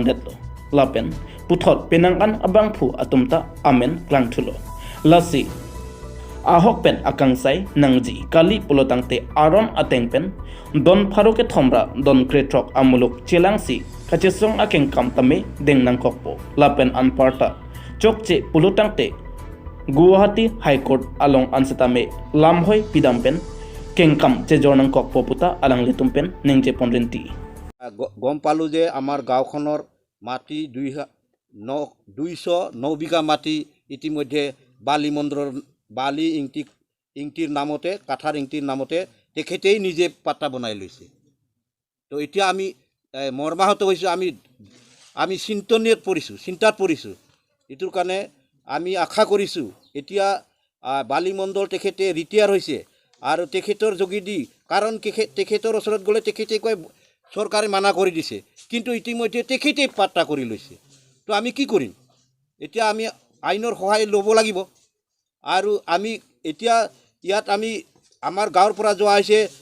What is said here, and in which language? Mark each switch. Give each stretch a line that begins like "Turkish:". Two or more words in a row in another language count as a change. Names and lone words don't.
Karbi: Detlo Lapen Puthot Penangan Abangpu Atumta Amen Klangtulo Lasi Ahok pen akangsai nangji kali pulotangte aron atengpen don pharoke thomra don kretrok amuluk chelangsi kachesong akeng kamtame deng nangkokpo lapen anparta chokche pulotangte Guwahati High Court along ansetame lamhoi pidampen kengkam chejor nangkokpo puta alang litumpen nengje ponrenti
Assamese: গম পালো যে আমাৰ গাঁওখনৰ মাটি 209 বিঘা মাটি ইতিমধ্যে বালি মন্দিৰৰ বালি ইংটিৰ নামতে কাঠাৰ ইংটিৰ নামতে তেখেতেই নিজে পাট্টা বনাই লৈছে তো এতিয়া আমি মৰ্মাহত হৈছো আমি চিন্তাত পৰিছো ইটোৰ কাৰণে আমি আশা কৰিছো এতিয়া বালি মণ্ডল তেখেতে ৰিটায়াৰ হৈছে আৰু তেখেতৰ যোগেদি কাৰণ তেখেতৰ ওচৰত গলে তেখেতে কয় চৰকাৰে মানা কৰি দিছে কিন্তু ইতিমধ্যে তেখেতে পাট্টা কৰি লৈছে তো আমি কি কৰিম এতিয়া আমি আইনৰ সহায় ল'ব লাগিব আৰু আমি এতিয়া ইয়াত আমি আমাৰ গাঁৱৰ পৰা যোৱা হৈছে